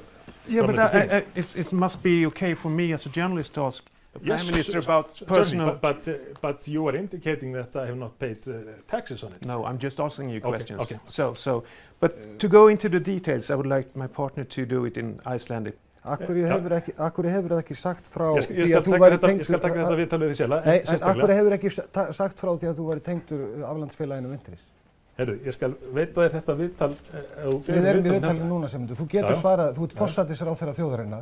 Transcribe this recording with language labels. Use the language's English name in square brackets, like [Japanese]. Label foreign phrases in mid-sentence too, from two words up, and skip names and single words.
[English] Yeah, but it must be okay for me as a journalist to ask the Prime Minister about personal... But you are indicating that I have not paid taxes on it. No, I'm just asking you questions. Okay. But to go into the details, I would like my partner to do it in Icelandic. [Icelandic] Akkur hefur það ekki sagt frá því að þú væri tengdur... Ég skal taka þetta viðtal við því sjálf. Nei, en akkur hefur ekki sagt frá því að þú væri tengdur aflandsfélaginu Vintris? Heyrðu, ég skal veita þér þetta viðtal... Við erum í viðtalinu núna, Sigmundur. Þú getur svarað, þú ert forsætisráðherra þjóðarinnar.